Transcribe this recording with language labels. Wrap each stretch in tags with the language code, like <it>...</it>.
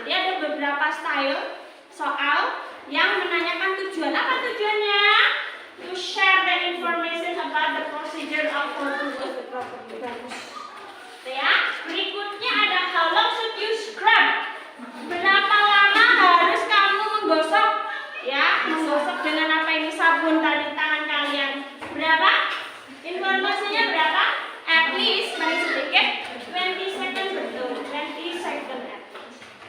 <id>Jadi ada beberapa style soal yang menanyakan tujuan. Apa tujuannya?</id> <en>To share the information about the procedure of photos of the property.</en> <id>Ya, berikutnya ada</id> <en>how long should you scrub?</en> <id>Berapa lama harus kamu menggosok? Ya, menggosok dengan apa ini sabun tadi tangan kalian? Berapa? Informasinya berapa?</id> <en>At least,</en> <id>paling sedikit</id> <en>20 second betul, 20 second at least.</en>